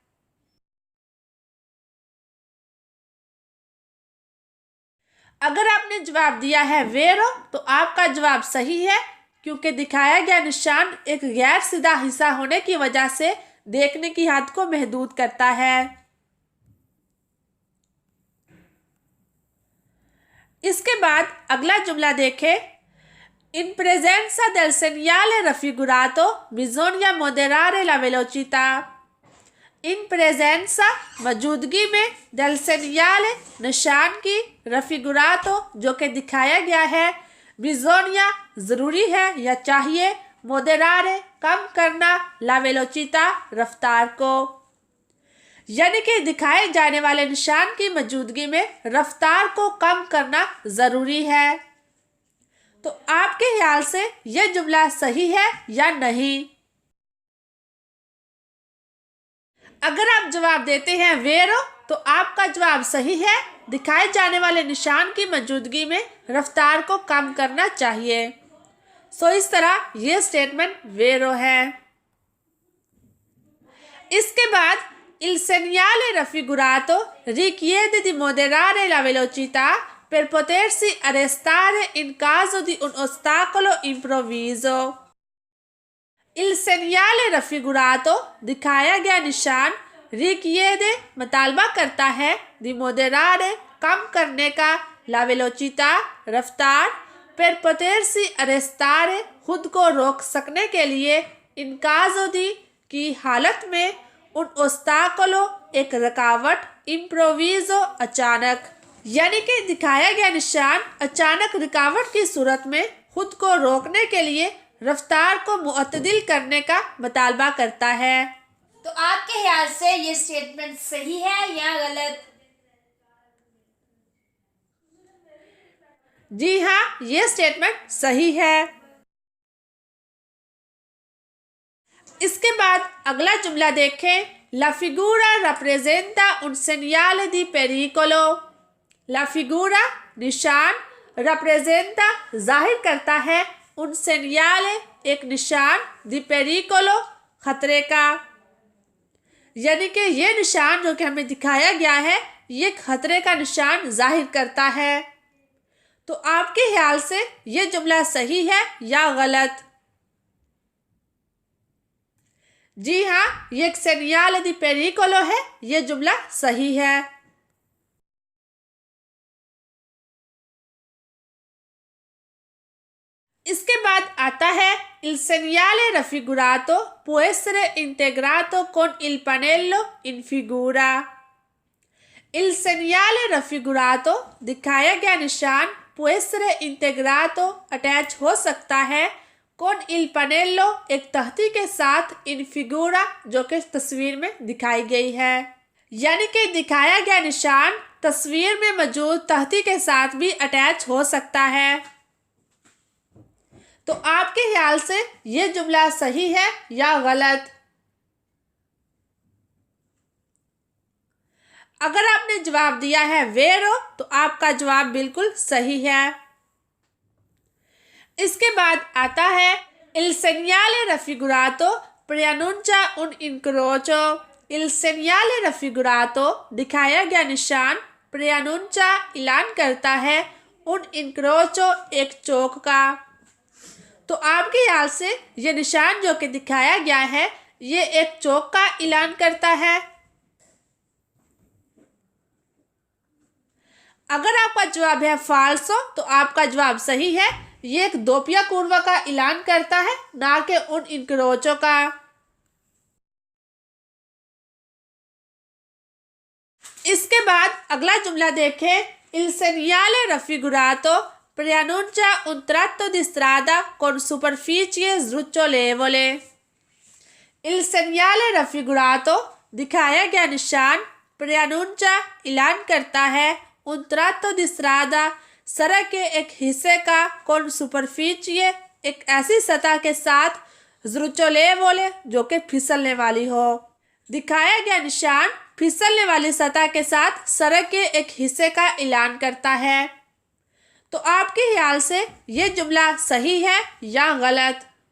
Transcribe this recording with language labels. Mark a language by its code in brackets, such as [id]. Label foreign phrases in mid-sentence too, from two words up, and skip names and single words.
[ur] اگر آپ نے جواب دیا ہے ویرو تو آپ کا جواب صحیح ہے، کیونکہ دکھایا گیا نشان ایک غیر سیدھا حصہ ہونے کی وجہ سے دیکھنے کی حد کو محدود کرتا ہے. اس کے بعد اگلا جملہ دیکھیں. [it] In presenza del segnale raffigurato bisogna moderare la velocità। In presenza [ur] موجودگی میں, [it] del segnale [ur] نشان کی, raffigurato جو کہ دکھایا گیا ہے, bisogna ضروری ہے یا چاہیے, moderare کم کرنا, [it] la velocità [ur] رفتار کو، یعنی کہ دکھائے جانے والے نشان کی موجودگی میں رفتار کو کم کرنا ضروری ہے. تو آپ کے خیال سے یہ جملہ صحیح ہے یا نہیں? اگر آپ جواب دیتے ہیں ویرو تو آپ کا جواب صحیح ہے. دکھائے جانے والے نشان کی موجودگی میں رفتار کو کم کرنا چاہیے. اس طرح یہ سٹیٹمنٹ ویرو ہے. اس کے بعد [it] il segnale raffigurato richiede di moderare la velocità per potersi arrestare in caso di un ostacolo improvviso। il segnale raffigurato [ur] دکھایا گیا نشان richiede مطالبہ کرتا ہے [it] di moderare [ur] کم کرنے کا [it] la velocità [ur] رفتار [it] per potersi arrestare [ur] خود کو روک سکنے کے لیے [it] in caso di [ur] کی حالت میں [it] un ostacolo [ur] ایک رکاوٹ امپرووزو اچانک، یعنی کہ دکھایا گیا نشان اچانک رکاوٹ کی صورت میں خود کو روکنے کے لیے رفتار کو معتدل کرنے کا مطالبہ کرتا ہے. تو آپ کے خیال سے یہ سٹیٹمنٹ صحیح ہے یا غلط? جی ہاں، یہ سٹیٹمنٹ صحیح ہے. اس کے بعد اگلا جملہ دیکھیں. [it] La figura rappresenta un segnale di pericolo। La figura [ur] نشان, rappresenta ظاہر کرتا ہے, [it] un segnale [ur] ایک نشان, [it] di pericolo [ur] خطرے کا، یعنی کہ یہ نشان جو کہ ہمیں دکھایا گیا ہے یہ خطرے کا نشان ظاہر کرتا ہے. تو آپ کے خیال سے یہ جملہ صحیح ہے یا غلط? جی ہاں، یہ ایک [it] segnale di pericolo [ur] ہے، یہ جملہ صحیح ہے. اس کے بعد آتا ہے [it] il segnale raffigurato può essere integrato con il pannello in figura। il segnale raffigurato [ur] دکھایا گیا نشان [it] può essere integrato [ur] اٹیچ ہو سکتا ہے [it] con il pannello [ur] ایک تختی کے ساتھ [it] in figura [ur] جو کہ تصویر میں دکھائی گئی ہے، یعنی کہ دکھایا گیا نشان تصویر میں موجود تختی کے ساتھ بھی اٹیچ ہو سکتا ہے. تو آپ کے خیال سے یہ جملہ صحیح ہے یا غلط? اگر آپ نے جواب دیا ہے ویرو تو آپ کا جواب بالکل صحیح ہے. اس کے بعد آتا ہے [it] il segnale raffigurato preannuncia un incrocio। il segnale raffigurato [ur] دکھایا گیا نشان preannuncia اعلان کرتا ہے [it] un incrocio [ur] ایک چوک کا. تو آپ کے خیال سے یہ نشان جو کہ دکھایا گیا ہے یہ ایک چوک کا اعلان کرتا ہے. اگر آپ کا جواب ہے فالسو تو آپ کا جواب صحیح ہے، یہ ایک [it] doppia curva [ur] کا اعلان کرتا ہے، نہ کہ [it] un incrocio [ur] کا. اس کے بعد اگلا جملہ دیکھیں. [it] il segnale raffigurato preannuncia un tratto di strada con superficie sdrucciolevole। il segnale raffigurato [ur] دکھایا گیا نشان preannuncia اعلان کرتا ہے [it] un tratto di strada [ur] سڑک کے ایک حصے کا [it] con superficie [ur] ایک ایسی سطح کے ساتھ زروچولیوولے جو کہ پھسلنے والی ہو. دکھایا گیا نشان پھسلنے والی سطح کے ساتھ سڑک کے ایک حصے کا اعلان کرتا ہے. تو آپ کے خیال سے یہ جملہ صحیح ہے یا غلط?